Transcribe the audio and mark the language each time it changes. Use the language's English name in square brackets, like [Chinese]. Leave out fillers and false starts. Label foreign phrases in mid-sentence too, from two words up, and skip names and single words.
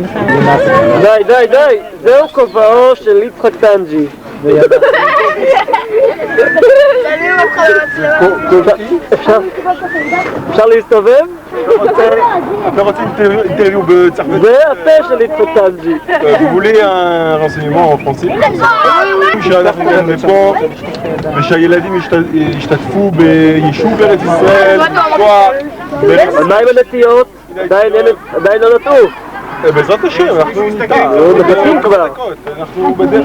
[Hebrew] די, זהו כובעו של יצחק טנג'י. אפשר להסתובב? אתה רוצה אינטרviu בצרפתית? זה הפה של יצחק טנג'י. [French] Vous voulez un renseignement en français? [Hebrew] שאנחנו גם לפה ושהילדים ישתתפו ביישוב ארץ ישראל, אבל מה עם הנטיות? עדיין לא נטעו. בעזרת השם, אנחנו ניתן. מחכים כבר. אנחנו בדרך.